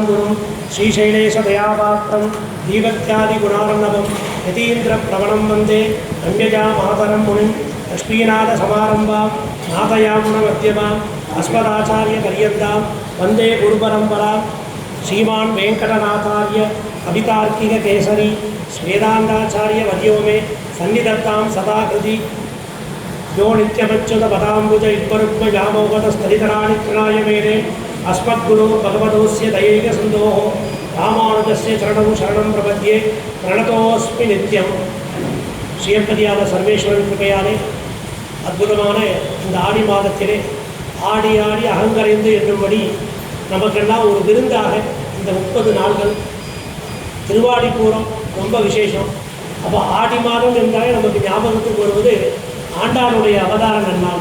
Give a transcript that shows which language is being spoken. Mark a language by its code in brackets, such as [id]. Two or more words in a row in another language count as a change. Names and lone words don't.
[sa] गुरुम श्रीशैलेश दयापात्रम दीवत्यादि गुणार्णवम यतीन्द्र प्रवणं वंदे रम्यजा मातरं मुनिं लक्ष्मीनाथ समारंभां नाथयामुनमध्यमां अस्मदाचार्य पर्यन्तां वंदे गुरुपरंपरां श्रीमान् वेंकटनाथार्य कवितार्किक केसरी वेदांताचार्य वर्यो मे सन्निधत्तां सदा कृति यो नित्यमच्युत पदाम्बुज युग्मरुग्म व्यामोहतस्थलितराणि तृणाय मेने अस्मद्गुरो भगवतोस्य दयैकसिन्धोः रामानुजस्य चरणं शरणं प्रपद्ये प्रणतोऽस्मि नित्यं [ta] ஸ்ரீயம்பதியான சர்வேஸ்வரன் கிருபையாலே அற்புதமான இந்த ஆடி மாதத்திலே ஆடி ஆடி அகங்கரைந்து என்னும்படி நமக்கெல்லாம் ஒரு விருந்தாக இந்த 30 நாள்கள் திருவாடிப்பூரம் ரொம்ப விசேஷம். அப்போ ஆடி மாதம் என்றாலே நமக்கு ஞாபகத்துக்கு வருவது ஆண்டாளுடைய அவதார நன்னாள்.